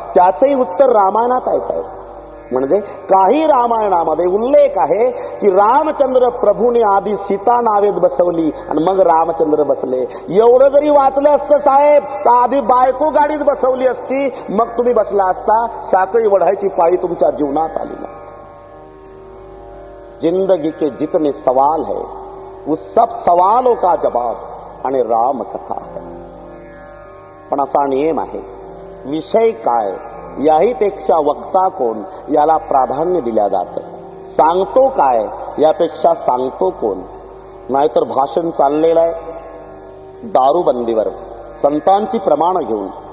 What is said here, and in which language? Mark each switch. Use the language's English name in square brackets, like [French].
[Marathi] त्याचंही उत्तर रामायणात आहे साहेब. म्हणजे काही रामायणामध्ये उल्लेख आहे की रामचंद्र प्रभूने आधी सीता नावेत बसवली आणि मग रामचंद्र बसले. एवढं जरी वाचलं असतं साहेब तर आधी बायको गाडीत बसवली असती, मग तुम्ही बसला असता. साखळी वढायची पाळी तुमच्या जीवनात आली नसती. [Hindi] जिंदगी के जितने सवाल है उस सब सवालों का जवाब आणि राम कथा है. [Marathi] पण असा नियम आहे, विषय काय याही पेक्षा वक्ता कोण याला प्राधान्य दिल्या जातं. सांगतो काय यापेक्षा सांगतो कोण. नाहीतर भाषण चाललेलं आहे दारूबंदीवर संतांची प्रमाण घेऊन.